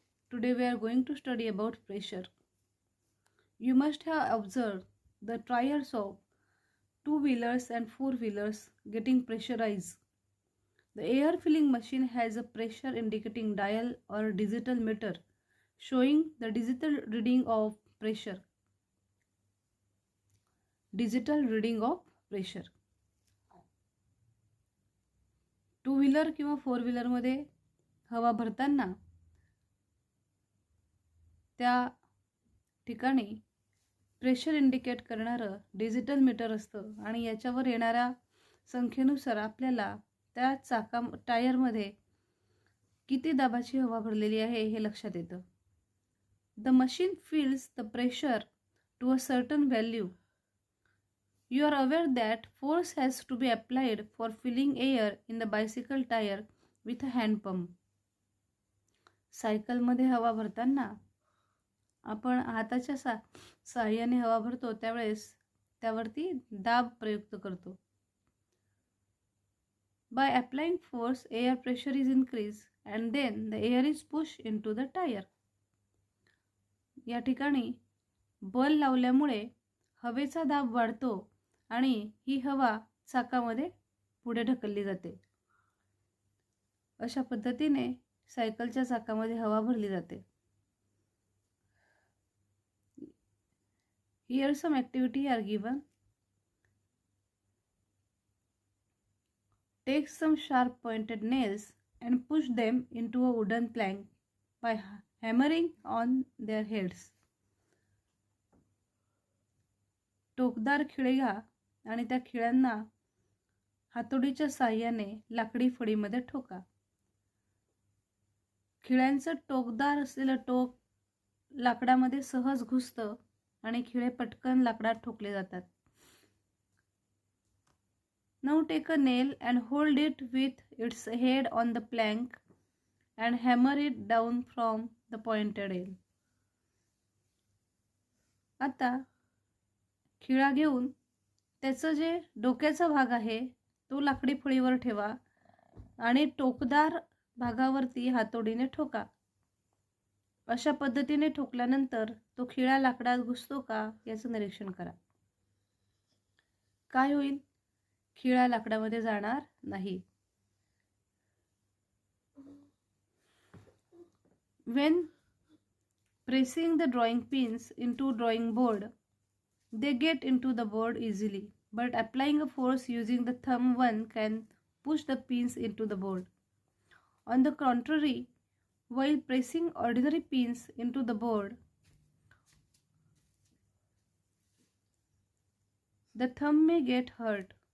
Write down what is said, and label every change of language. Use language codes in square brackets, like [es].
[en] Today we are going to study about pressure. You must have observed the tires of two-wheelers and four-wheelers getting pressurized. The air filling machine has a pressure indicating dial or digital meter showing the digital reading of pressure. Digital reading of pressure. [mr] Two wheeler किंवा four व्हीलरमध्ये हवा भरताना त्या ठिकाणी pressure indicate करणारं digital meter असतं आणि याच्यावर येणाऱ्या संख्येनुसार आपल्याला त्या टायरमध्ये किती दाबाची हवा भरलेली आहे हे लक्षात येतं. [en] The machine feels the pressure to a certain value. You are aware that force has to be applied for filling air in the bicycle tire with a hand pump. [mr] सायकलमध्ये हवा भरताना आपण हाताच्या सहाय्याने हवा भरतो त्यावेळेस त्यावरती दाब प्रयुक्त करतो. [en] By applying force, air pressure is increased and then the air is pushed into the tire. [mr] या ठिकाणी बल लावल्यामुळे हवेचा दाब वाढतो आणि ही हवा चाकामध्ये पुढे ढकलली जाते. अशा पद्धतीने सायकलच्या चाकामध्ये हवा भरली जाते. [en] Here some activity are given. Take some sharp pointed nails and push them into a wooden plank by hammering on their heads. [mr] टोकदार खिळे घ्या आणि त्या खिळ्यांना हातोडीच्या साहाय्याने लाकडी फळीमध्ये ठोका. खिळ्यांचं टोकदार असलेलं टोक लाकडामध्ये सहज घुसतं आणि खिळे पटकन लाकडात ठोकले जातात. Now take a nail and hold it with its head on the plank and hammer it down from the pointed end. आता खिळा घेऊन त्याचं जे डोक्याचा भाग आहे तो लाकडी फळीवर ठेवा आणि टोकदार भागावरती हातोडीने ठोका. अशा पद्धतीने ठोकल्यानंतर तो खिळा लाकडात घुसतो का याचं निरीक्षण करा. काय होईल? खिळा लाकडामध्ये जाणार नाही. [en] When pressing the drawing pins into drawing board, they get into the board easily, but applying a force using the thumb one can push the pins into the board. On the contrary, while pressing ordinary pins into the board, the thumb may get hurt.